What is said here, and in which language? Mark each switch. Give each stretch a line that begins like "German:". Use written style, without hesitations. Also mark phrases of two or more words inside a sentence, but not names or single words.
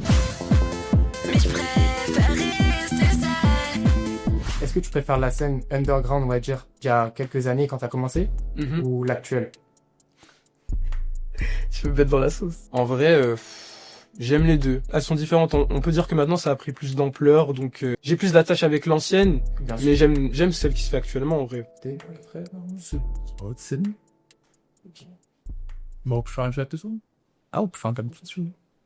French: Est-ce que tu préfères la scène underground, on va dire, il y a quelques années quand t'as commencé, Mhm. ou l'actuelle? Tu peux me mettre dans la sauce. En vrai, j'aime les deux. Elles sont différentes. On peut dire que maintenant, ça a pris plus d'ampleur. Donc, j'ai plus d'attache avec l'ancienne. Bien sûr. Mais j'aime celle qui se fait actuellement, en vrai.
Dutch: Oudsen. Mogen we gaan zetten zo? Oh, we gaan het zo.